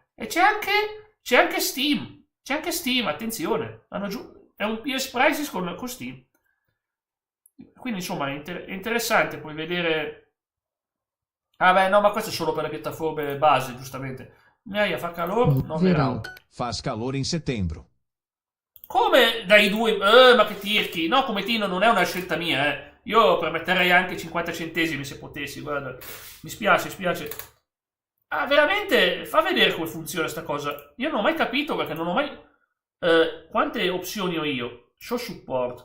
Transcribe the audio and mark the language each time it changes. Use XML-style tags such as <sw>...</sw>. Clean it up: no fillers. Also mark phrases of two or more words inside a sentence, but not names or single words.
<it>E c'è anche Steam, attenzione, è un PS Prices con Steam. Quindi insomma è interessante, puoi vedere. Ah beh, no, ma questo è solo per le piattaforme base, giustamente. Miaia, fa calore?</it> <pt>No, verão. Faz calor em setembro.</pt> <it>Come dai due? Ma che tirchi? No, come Tino non è una scelta mia, eh. Io permetterei anche 50 centesimi se potessi, guarda. Mi spiace. Ah, veramente? Fa vedere come funziona sta cosa. Io non ho mai capito perché non ho mai... quante opzioni ho io?</it> <en>Show support.</en>